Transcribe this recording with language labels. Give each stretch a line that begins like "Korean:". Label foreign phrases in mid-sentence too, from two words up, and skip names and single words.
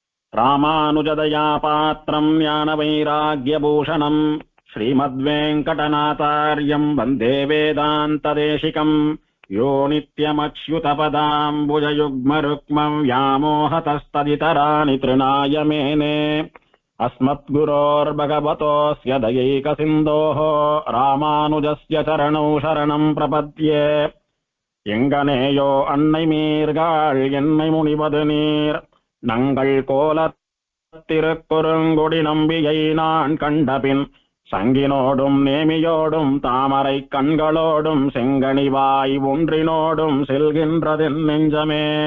Sanskrit: रामानुजदया पात्रं ज्ञानवैराग्यभूषणम् श्रीमद्वेङ्कटनाथार्यम् वन्दे वेदान्तदेशिकम् यो नित्यमच्युतपदाम्बुजयुग्मरुक्मम् व्यामोहतस्तदितराणि तृणाय मेने अस्मद्गुरोर्भगवतोऽस्य दयैकसिन्धोः रामानुजस्य चरणौ शरणं प्रपद्ये
Tamil: எங்கனேயோ அன்னை மீர்காள் என்னை முனிவது நீர் நங்கள் கோலத் திருக்குறுங்குடி நம்பியை நான் கண்டபின் சங்கினோடும் நேமியோடும் தாமரை கண்களோடும் செங்கனிவாய் ஒன்றினோடும் செல்கின்றதென் நெஞ்சமே.